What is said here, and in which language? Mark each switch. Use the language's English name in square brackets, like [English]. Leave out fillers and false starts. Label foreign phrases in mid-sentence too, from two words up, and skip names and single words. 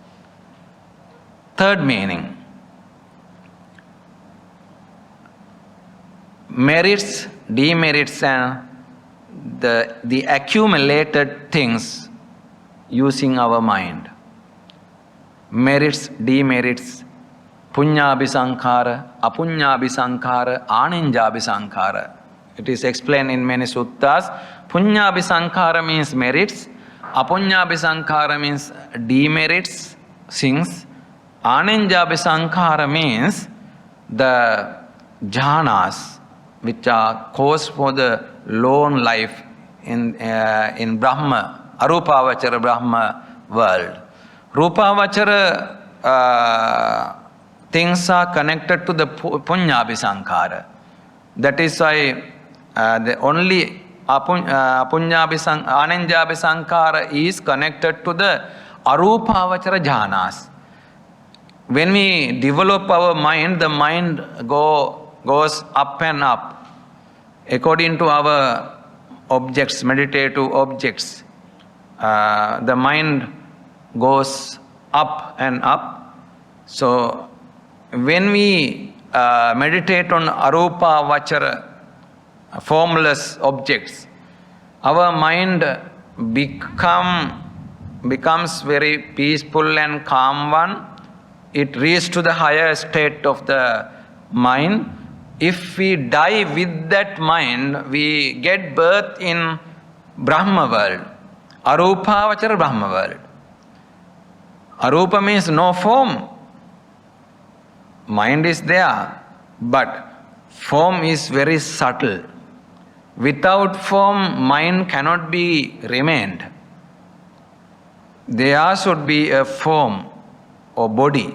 [English] Third meaning, merits, demerits and the accumulated things using our mind. Merits, demerits, [Pali] punyabhi sankhara, apunyabhi sankhara, aninjabhi sankhara. [English] It is explained in many suttas. [Pali] Punyabhi sankhara [English] means merits, [Pali] apunyabhi sankhara [English] means demerits, sins. [Pali] Aninjabhi sankhara [English] means the jhanas, which are cause for the lone life in Brahma, Arupavachara Brahma world. Rupavachara things are connected to the [Pali] punyabhi sankhara. [English] That is why the only [Pali] aninjabhi sankhara [English] is connected to the arupavachara jhanas. When we develop our mind, the mind goes up and up according to our objects, meditative objects. The mind goes up and up. So when we meditate on [Pali] arupa vachara, [English] formless objects, our mind becomes very peaceful and calm one. It reaches to the higher state of the mind. If we die with that mind, we get birth in Brahma world, [Pali] arupa vachara [English] Brahma world. Arupa means no form. Mind is there, but form is very subtle. Without form, mind cannot be remained. There should be a form or body.